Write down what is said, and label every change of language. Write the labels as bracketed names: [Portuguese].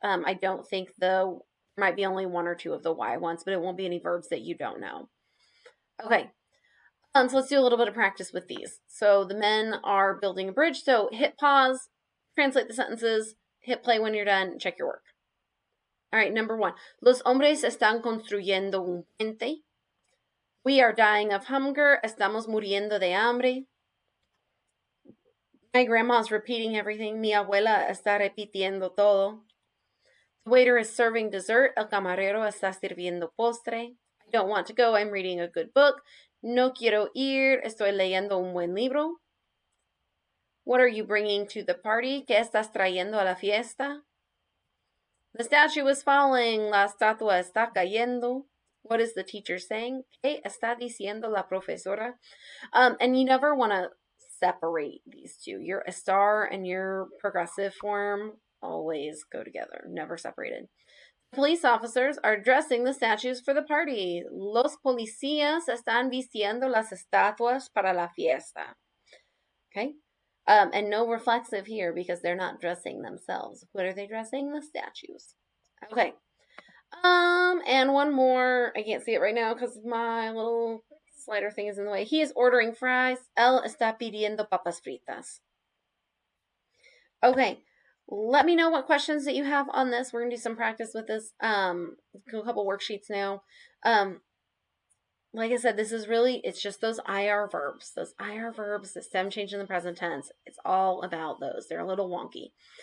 [English] I don't think might be only one or two of the Y ones, but it won't be any verbs that you don't know. Okay. So let's do a little bit of practice with these. So the men are building a bridge. So hit pause, translate the sentences, hit play when you're done, check your work. All right, number 1. [Spanish] Los hombres están construyendo un puente. [English] We are dying of hunger. [Spanish] Estamos muriendo de hambre. [English] My grandma's repeating everything. [Spanish] Mi abuela está repitiendo todo. [English] The waiter is serving dessert. [Spanish] El camarero está sirviendo postre. [English] I don't want to go. I'm reading a good book. [Spanish] No quiero ir, estoy leyendo un buen libro. [English] What are you bringing to the party? [Spanish] ¿Qué estás trayendo a la fiesta? [English] The statue is falling, [Spanish] la estatua está cayendo. [English] What is the teacher saying? [Spanish] ¿Qué está diciendo la profesora? [English] And you never want to separate these two. Your estar and your progressive form always go together, never separated. Police officers are dressing the statues for the party. [Spanish] Los policías están vistiendo las estatuas para la fiesta. [English] Okay? And no reflexive here because they're not dressing themselves. What are they dressing? The statues. Okay. And one more. I can't see it right now because my little slider thing is in the way. He is ordering fries. [Spanish] Él está pidiendo papas fritas. [English] Okay. Let me know what questions that you have on this. We're going to do some practice with this. A couple worksheets now. Like I said, this is really, it's just those IR verbs. Those IR verbs, the stem change in the present tense. It's all about those. They're a little wonky.